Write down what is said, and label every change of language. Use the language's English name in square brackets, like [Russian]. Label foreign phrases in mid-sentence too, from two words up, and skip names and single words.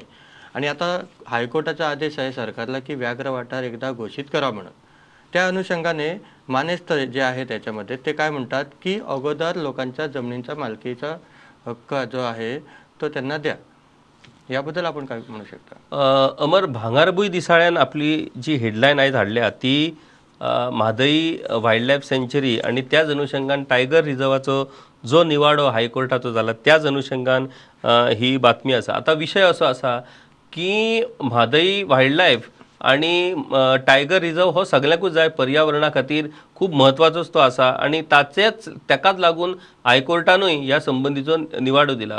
[Marathi] आणि आता हायकोर्टाचा आदेश आहे सरकारला की व्याघ्र वाटार एकदा घोषित करा म्हणून. त्या अनुषंगाने मानेस्थ जे आहे त्याच्यामध्ये ते काय म्हणतात की अगोदर लोकांच्या जमिनीचा मालकीचा हक्क जो आहे तो त्यांना द्या. याबद्दल आपण काय म्हणू शकता? [Konkani] अमर, भांगारभूई दिसाळ्यान आपली जी हेडलाईन आहे धाडल्या ती म्हादई [English] wild sanctuary [Konkani] आणि त्याच अनुषंगान टायगर रिझर्वाचो जो निवाडो हायकोर्टाचो झाला त्याच अनुषंगान ही बातमी आसा. आता विषय असो आसा की म्हादई वायल्ड आणि [English] tiger reserve [Konkani] हो सगळ्यांकूच जाय पर्यावरणा खातीर खूप म्हत्वाचोच तो आसा आणि ताकाच लागून हायकोर्टानूय ह्या संबंधीचो निवाडो दिला.